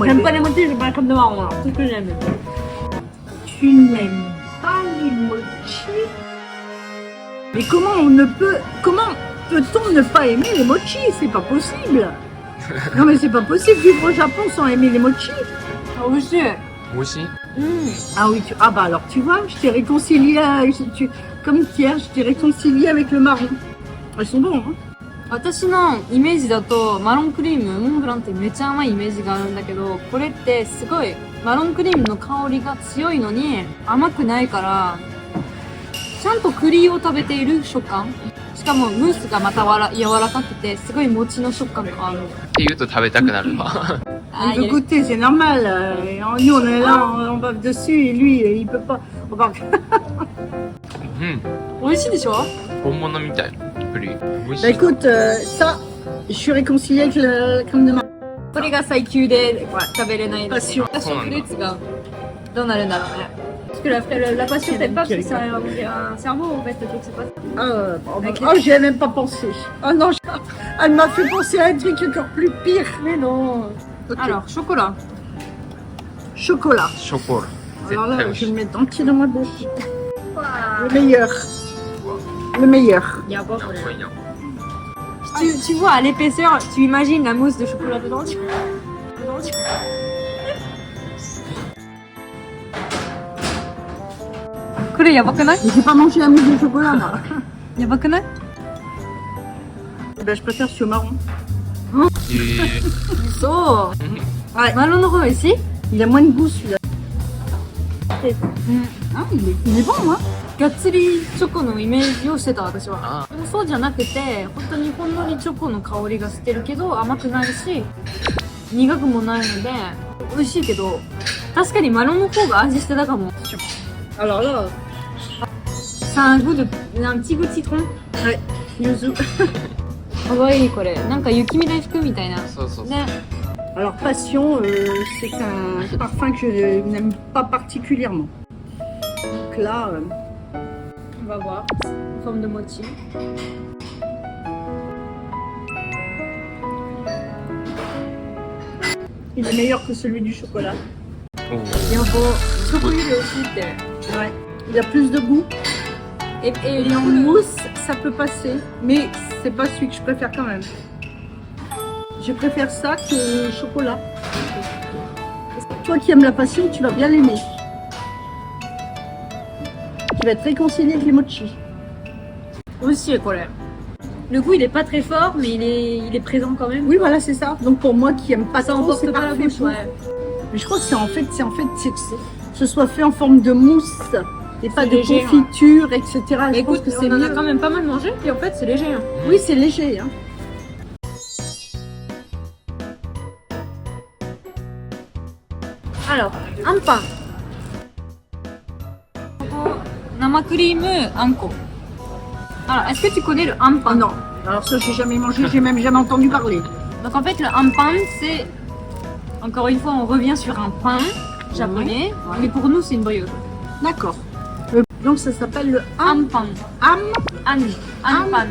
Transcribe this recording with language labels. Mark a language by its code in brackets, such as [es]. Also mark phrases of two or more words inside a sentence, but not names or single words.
[fr] J'aime pas les mochis, j'aime pas la crème de marron, alors. C'est ce que j'aime. Tu n'aimes pas les mochis? Mais comment peut-on ne pas aimer les mochis? C'est pas possible. Non mais c'est pas possible vivre au Japon sans aimer les mochis. Ah, aussi. [ja] 美味しい？ [fr] Ah oui, ah bah alors tu vois, je t'ai réconcilié, comme hier, je t'ai réconcilié avec le marron. Ils sont bons, hein? [ja] 私のイメージだとマロンクリームモンブランってめっちゃ甘いイメージがあるんだけど、これってすごいマロンクリームの香りが強いのに甘くないからちゃんと栗を食べている食感、しかもムースがまた柔らかくてすごい餅の食感がある。って言うと食べたくなるわ。あ [fr] Il veut goûter, c'est normal. Nous, on est là, on bave dessus et lui, il peut pas. On va- [ja] うん。美味しいでしょ？本物みたい。栗。美味し [fr] Bah [ja] い。 [fr] écoute, ça, je suis réconciliée avec la crème de marron. [ja] これが最強で食べれないので、 [fr] passion. [ja] 私のフルーツがどうなるんだろうね。 [fr] Parce que la passion, t'aimes pas parce que c'est un cerveau en fait, donc c'est pas ça. Oh, j'y ai même pas pensé. Oh non, elle m'a fait penser à un truc encore plus pire. Mais non. Ok. Alors, chocolat. Chocolat. [ja] ショコラ。 [fr] C'est Alors là, très je moche. vais le mettre entier dans ma bouche. Le meilleur. Le meilleur. Il y a pas de Soignant. tu vois, à l'épaisseur, tu imagines la mousse de chocolat dedans. [ja] 栗、やばくない? [fr] Mais j'ai pas mangé la mousse de chocolat, moi. [ja] やばくない? [fr] Eh ben, je préfère ce marron. Et... So. Ouais. [ja] Maron no方ici? [fr] Il a moins de goût, celui-là. Ah, il est bon, hein. [ja] がっつりチョコのイメージをしてた私は。あでもそうじゃなくて、本当にほんのりチョコの香りがしてるけど甘くないし、苦くもないので美味しいけど、確かにマロンの方が味してたかも。 [fr] Alors là, Ça a un goût de un petit goût de citron. ouais, yuzu. [ja] かわいいこれ。なんか雪見大福みたいな。そうそうそう。ね。 [fr] Alors, passion, c'est un parfum que je n'aime pas particulièrement. Donc là, On va voir. En forme de mochi. il est meilleur que celui du chocolat. [ja] おーやば。チョコより美味しいって。 [fr] Ouais. Il a plus de goût. Et Et en mousse, ça peut passer. Mais c'est pas celui que je préfère quand même. Je préfère ça que le chocolat. Toi qui aimes la passion, tu vas bien l'aimer. Tu vas être réconcilié avec les mochis. [ja] 美味しいこれ。 [fr] Le goût il est pas très fort mais il est présent quand même. Oui, voilà, c'est ça. Donc pour moi qui aime pas Ça trop, emporte c'est pas la parfait bouche, pour. ouais. Mais je crois que c'est que ce soit fait en forme de mousse et pas C'est de léger, confiture, etc. Je pense Écoute, que c'est on en a mieux. quand même pas mal mangé et en fait c'est léger. Hein. Oui, c'est léger. Hein. Alors, un pain. [ja] 生クリームあんこ。 [fr] Alors, est-ce que tu connais le Ah hampan? non. Alors ça, j'ai jamais mangé, j'ai même jamais entendu parler. Donc en fait, le hampan, c'est... Encore une fois, on revient sur un pain japonais, Ouais. mais pour nous, c'est une brioche. D'accord. Donc ça s'appelle le Hampan. ham, An. Anpan.